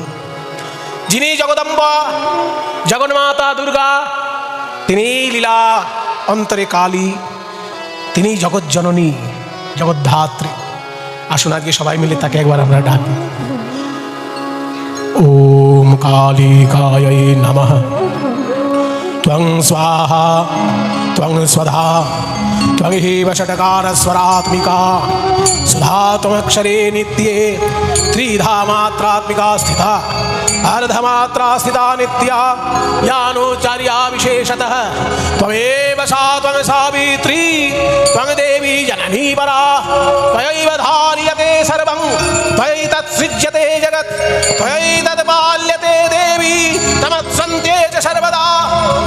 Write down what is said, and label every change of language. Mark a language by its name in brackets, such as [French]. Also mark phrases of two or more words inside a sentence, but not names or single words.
[Bangla] যিনি জগদম্বা জগন্মাতা দুর্গা, তিনি লীলা অন্তরে কালী, তিনি জগজ্জননী জগদ্ধাত্রী। আসুন আজকে সবাই মিলে তাকে একবার আমরা ডাকি। [Sanskrit] ওম কালিকাयै নমঃ। ত্বং স্বাহা ত্বং স্বধা ত্বং হেব ষটকার स्वरात्मिका सुधा त्वमक्षरे नित्ये त्रिधा मात्रात्मिका स्थिता अर्धमात्रा स्थिता नित्या यानोचार्या विशेषतः त्वमेव सा त्वं सावित्री त्वं देवी जननी परा त्वयैव धार्यते सर्वं त्वयैतत्सृज्यते जगत् त्वयैतत्पाल्यते देवी तमत्सन्ते च सर्वदा